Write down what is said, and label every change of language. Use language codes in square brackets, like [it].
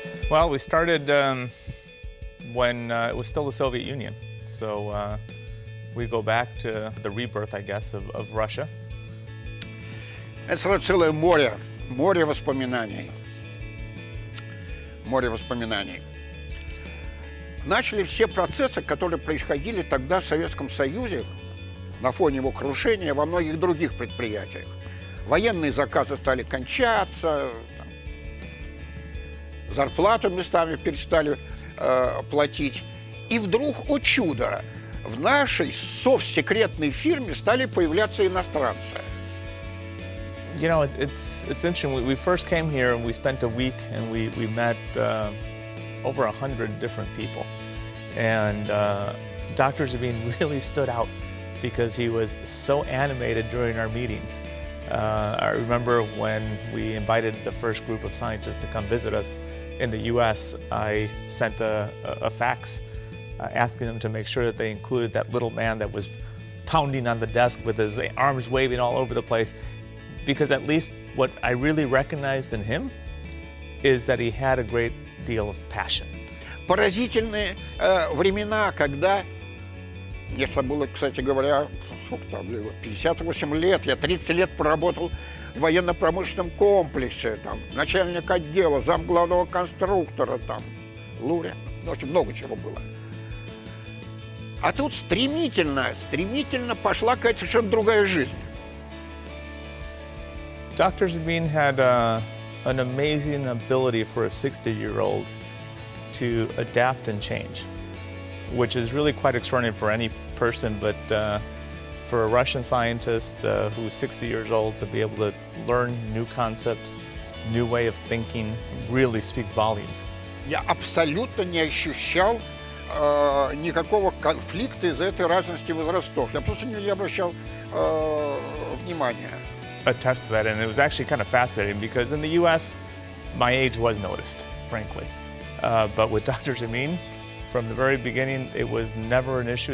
[en] Well, we started when it was still the Soviet Union. So we go back to the rebirth, I guess, of Russia. [ru] Это целое море воспоминаний. Море воспоминаний. Начали все процессы, которые происходили тогда в Советском Союзе, на фоне его крушения, во многих других предприятиях. Военные заказы стали кончаться, зарплату местами перестали платить. И вдруг, о чудо, в нашей совсекретной фирме стали появляться иностранцы. [en] You know, it's interesting. We first came here and we spent a week and we met over 100 different people. And Dr. Zabin really stood out because he was so animated during our meetings. I remember when we invited the first group of scientists to come visit us in the US, I sent a fax asking them to make sure that they included that little man that was pounding on the desk with his arms waving all over the place. Because at least what I really recognized in him is that he had a great deal of passion. [ru] Поразительные времена, когда мне было, кстати говоря, сколько там, 58 лет, я 30 лет проработал в военно-промышленном комплексе, там, начальник отдела, зам главного конструктора, там, Луря, очень много чего было. А тут стремительно пошла какая-то совершенно другая жизнь. [en] Dr. Zabin had an amazing ability for a 60-year-old to adapt and change, which is really quite extraordinary for any person, but for a Russian scientist who's 60 years old to be able to learn new concepts, new way of thinking, really speaks volumes. [ru] Я абсолютно не ощущал никакого конфликта из-за этой разности возрастов. Я просто не обращал внимания. [en] Attest to that, and it was actually kind of fascinating because in the US, my age was noticed, frankly. But with Dr. Zabin, from the very beginning, it was never an issue.